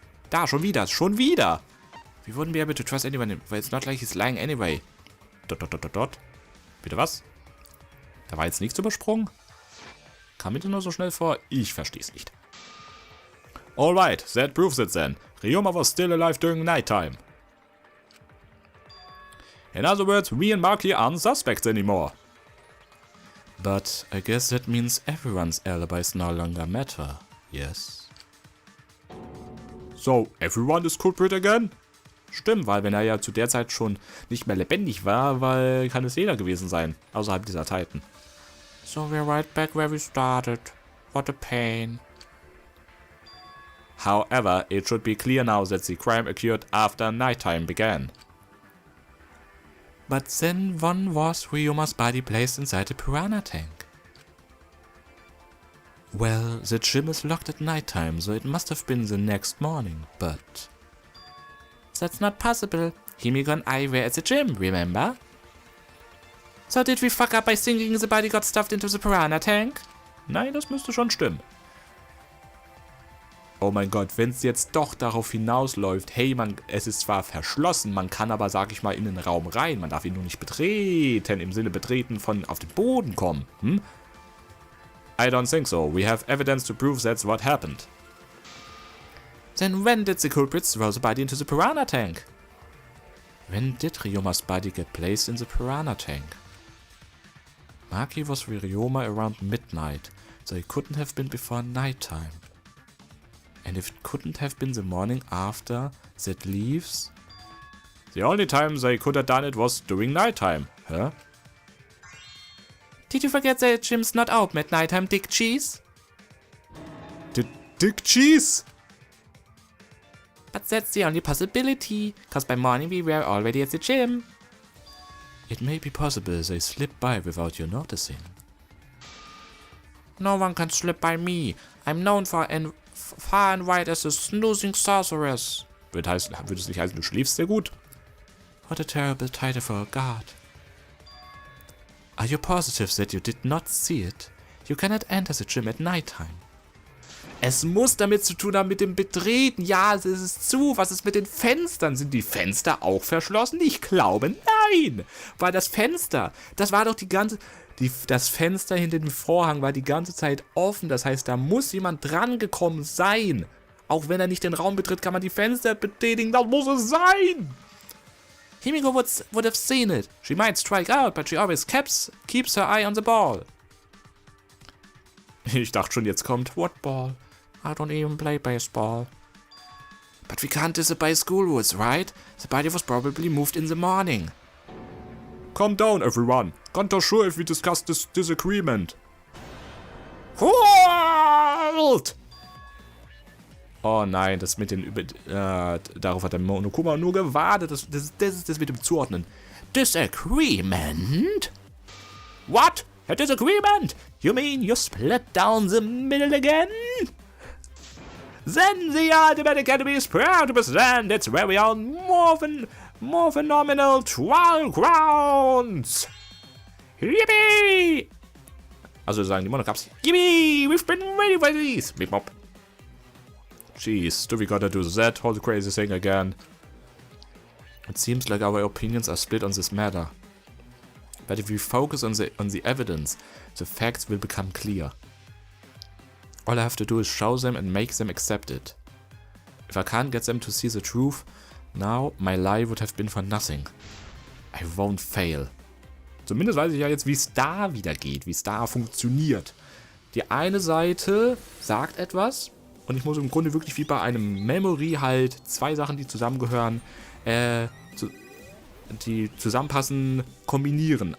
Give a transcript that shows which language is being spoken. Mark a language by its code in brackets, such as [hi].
[de] Da, schon wieder! [en] We wouldn't be able to trust anyone, well, it's not like he's lying anyway. ... [de] Bitte was? Da war jetzt nichts übersprungen? Kam mir das nur so schnell vor? Ich versteh's nicht. [en] Alright, that proves it then. Ryoma was still alive during nighttime. In other words, we and Maki aren't suspects anymore. But I guess that means everyone's alibis no longer matter, yes? So, everyone is culprit again? [de] Stimmt, weil wenn er ja zu der Zeit schon nicht mehr lebendig war, weil kann es jeder gewesen sein, außerhalb dieser Titan. [en] So we're right back where we started. What a pain. However, it should be clear now that the crime occurred after nighttime began. But then when was Ryoma's body placed inside the piranha tank? Well, the gym is locked at nighttime, so it must have been the next morning, but... That's not possible. Himiko and I were at the gym, remember? So did we fuck up by thinking the body got stuffed into the piranha tank? [de] Nein, das müsste schon stimmen. Oh mein Gott, wenn es jetzt doch darauf hinausläuft, hey, es ist zwar verschlossen, man kann aber, sag ich mal, in den Raum rein, man darf ihn nur nicht betreten, im Sinne betreten von auf den Boden kommen, hm? [en] I don't think so. We have evidence to prove that's what happened. Then when did the culprits throw the body into the piranha tank? When did Ryoma's body get placed in the piranha tank? Maki was with Ryoma around midnight, so it couldn't have been before nighttime. And if it couldn't have been the morning after, that leaves... The only time they could have done it was during nighttime, huh? Did you forget that gym's not open at nighttime, Dick Cheese? Dick Cheese? But that's the only possibility, cause by morning we were already at the gym. It may be possible they slipped by without you noticing. No one can slip by me. I'm known far and wide as a snoozing sorceress. [de] Würde es nicht heißen, du schläfst sehr gut? [en] What a terrible title for a god. Are you positive that you did not see it? You cannot enter the gym at nighttime. [de] Es muss damit zu tun haben mit dem Betreten. Ja, es ist zu. Was ist mit den Fenstern? Sind die Fenster auch verschlossen? Ich glaube, Nein! Weil das Fenster, das war doch das Fenster hinter dem Vorhang war die ganze Zeit offen. Das heißt, da muss jemand dran gekommen sein. Auch wenn er nicht den Raum betritt, kann man die Fenster betätigen. Das muss es sein! [en] Himiko would have seen it. She might strike out, but she always keeps her eye on the ball. [de] Ich dachte schon, jetzt kommt, [en] what ball? I don't even play baseball. But we can't disobey school rules, right? The body was probably moved in the morning. Calm down, everyone. Can't tell sure if we discuss this disagreement. [de] Halt! Oh nein, das mit den darauf hat der Monokuma nur gewartet. Das ist das mit dem Zuordnen. [en] Disagreement? What? A disagreement? You mean you split down the middle again? Then the Ultimate Academy is proud to present its very own more phenomenal trial grounds. [de] Yippee! Also sagen die Monocaps, yippee! [en] We've been ready for these. Beep bop. Jeez, do we gotta do that whole crazy thing again? It seems like our opinions are split on this matter. But if we focus on the evidence, the facts will become clear. All I have to do is show them and make them accept it. If I can't get them to see the truth, now my lie would have been for nothing. I won't fail. [de] Zumindest weiß ich ja jetzt, wie es da wieder geht, wie es da funktioniert. Die eine Seite sagt etwas und ich muss im Grunde wirklich wie bei einem Memory halt zwei Sachen, die zusammengehören, die zusammenpassen, kombinieren.